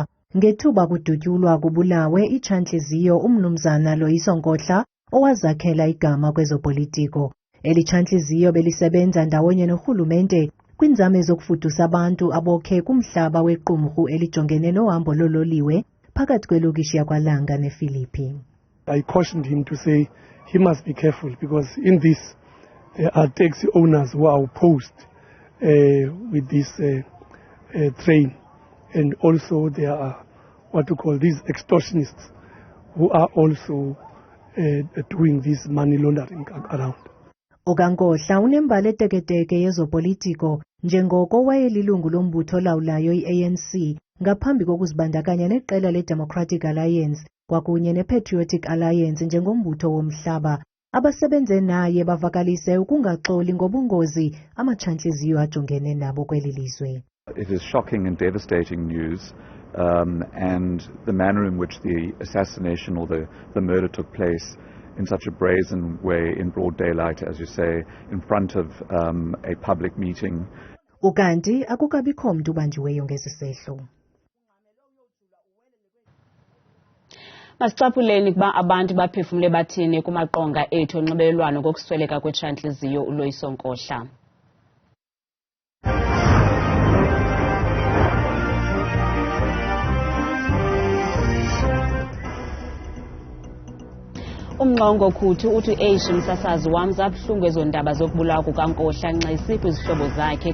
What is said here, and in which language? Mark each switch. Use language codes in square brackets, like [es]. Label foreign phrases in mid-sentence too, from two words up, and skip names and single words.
[xh] Ngethuba kudutyulwa kubulawe itshantliziyo umnumzana Loyiso Nkohla owazakhela igama kwezopolitiko. Eli tshantliziyo belisebenza ndawonye norhulumente kwinzame zokufudusa abantu abokhe kumhlaba wequmrhu elijongene nohambo lololiwe phakathi kwelokishi yakwaLanga nePhilippi. [en] I cautioned him to say he must be careful because in this there are taxi owners who are opposed with this train. And also there are what we call these extortionists who are also doing this money laundering around. [xh] OkaNkohla unembali eteketeke yezopolitiko njengoko wayelilungu lombutho lawulayo i-ANC ngaphambi kokuzibandakanya neqela le-Democratic Alliance kwakunye ne-Patriotic Alliance njengombutho womhlaba. Abasebenze naye bavakalise ukungaxoli ngobungozi amatshantliziyo ajongene nabo kweli lizwe. [en] It is shocking and devastating news, and the manner in which the assassination or the murder took place in such a brazen way in broad daylight, as you say, in front of a public meeting. [xh] Ukanti akukabikho mntu ubanjiweyo ngesi sehlo. Masicaphuleni kuba abantu baphefumule bathini kumaqonga ethu onxibelelwano ngokusweleka kwetshantliziyo uLoyiso Nkohla. Umnqongo Khuthu uthi u-Asia umsasazi wam zabuhlungu ezo ndaba zokubulawa kukaNkohla nxayisiphi izihlobo zakhe.